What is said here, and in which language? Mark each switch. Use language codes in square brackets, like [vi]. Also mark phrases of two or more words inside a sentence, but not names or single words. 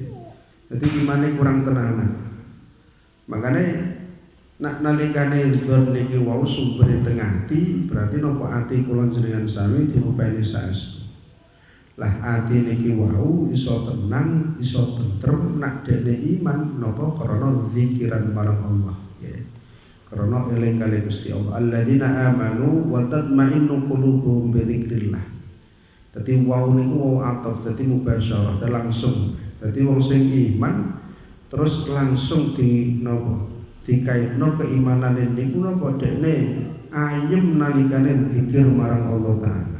[jv] Dadi imane kurang tenanan. Makane nak nalikane dzon niki wau sumbere teng ati, berarti napa ati kula jenengan sami diupeni saestu. Lah ati niki wau iso tenang, iso tentrem nak dene iman napa krana zikiran marang Allah, nggih. Krana eling kali Gusti Allah. [ar] الذين آمنوا وتطمئن قلوبهم بذكر الله. [jv] Dadi wau niku wau ataf, dadi mubasyarah, langsung. Dadi wong sing iman terus langsung di napa dikaitno keimanane niku napa dekne ayem nalikane zikir marang Allah taala.